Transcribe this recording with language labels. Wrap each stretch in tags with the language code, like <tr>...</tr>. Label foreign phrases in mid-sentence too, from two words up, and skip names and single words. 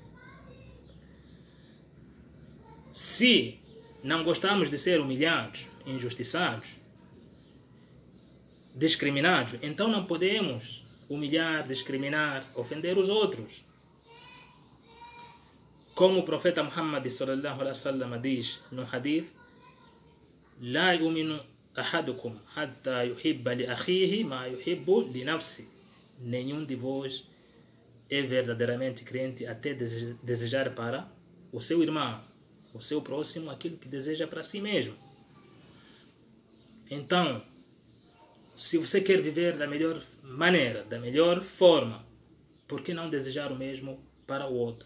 <pt>Se não gostamos de ser humilhados, injustiçados, discriminados, então não podemos humilhar, discriminar, ofender os outros. Como o profeta Muhammad</pt> <ar>صلى الله عليه وسلم</ar> <pt>diz no hadith:</pt> <ar>"لا يؤمن أحدكم حتى يحب لأخيه ما يحب لنفسه."</ar> <pt>Nenhum de vós é verdadeiramente crente até desejar para o seu irmão, o seu próximo, aquilo que deseja para si mesmo. Então, se você quer viver da melhor maneira, da melhor forma, por que não desejar o mesmo para o outro?</pt>